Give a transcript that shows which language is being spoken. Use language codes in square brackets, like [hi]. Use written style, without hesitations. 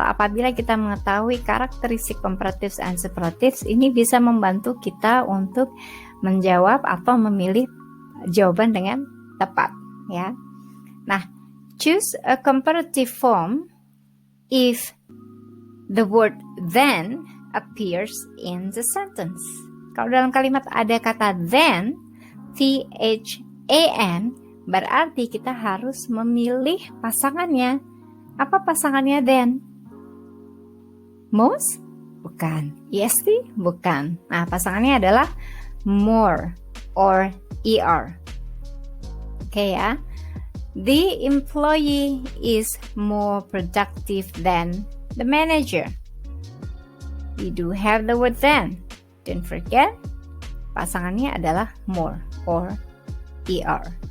[id] Apabila kita mengetahui karakteristik comparatives and superlatives, ini bisa membantu kita untuk menjawab atau memilih jawaban dengan tepat, ya. [en] Nah, choose a comparative form if the word then appears in the sentence. [id] Kalau dalam kalimat ada kata then, THAN, berarti kita harus memilih pasangannya. Apa pasangannya then? Most? Bukan. EST? Bukan. Nah, pasangannya adalah more or ER. Oke ya. [en] The employee is more productive than the manager. We do have the word then. Don't forget, [id] pasangannya adalah more or ER.